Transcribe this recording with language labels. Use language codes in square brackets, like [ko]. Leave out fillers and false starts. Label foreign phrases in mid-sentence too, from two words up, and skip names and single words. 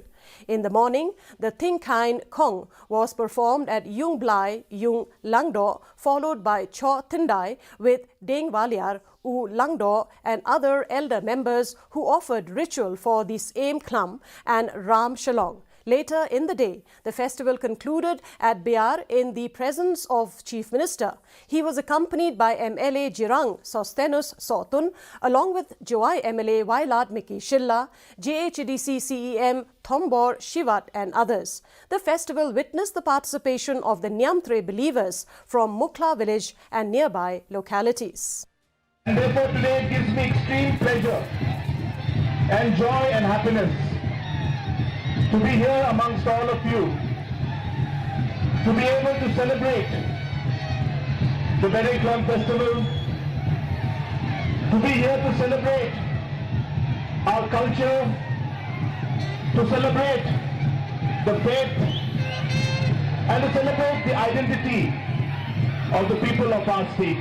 [en] In the morning, the Thingkain Kong was performed at Yung Blai Yung Langdo, followed by Cho Tindai with Deng Waliar, U Langdo and other elder members who offered ritual for the Aim Klam and Ram Shalong. Later in the day, the festival concluded at Biar in the presence of Chief Minister. He was accompanied by MLA Jirang Sostenus Sotun, along with Joai MLA Wailat Miki Shilla, JHDC CEM Thombor Shivat and others. The festival witnessed the participation of the Nyamtre believers from Mukhla village and nearby localities. And therefore today it gives me extreme pleasure and joy and happiness to be here amongst all of you, to be able to celebrate the Bedingklam Festival, to be here to celebrate our culture, to celebrate the faith, and to celebrate the identity of the people of our state.